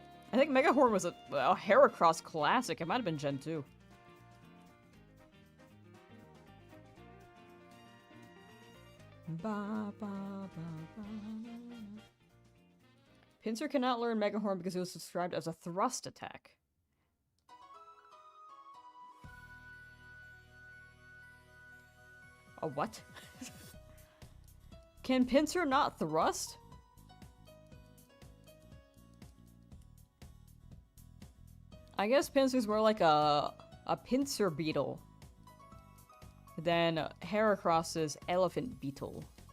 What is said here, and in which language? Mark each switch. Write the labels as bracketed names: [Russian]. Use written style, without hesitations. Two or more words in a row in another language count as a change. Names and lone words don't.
[English] I think Megahorn was a Heracross classic. It might have been Gen 2. Ba, ba, ba, ba. Pinsir cannot learn Megahorn because it was described as a thrust attack. A what? Can Pinsir not thrust? I guess Pinsir's more like a pincer beetle than Heracross's elephant beetle.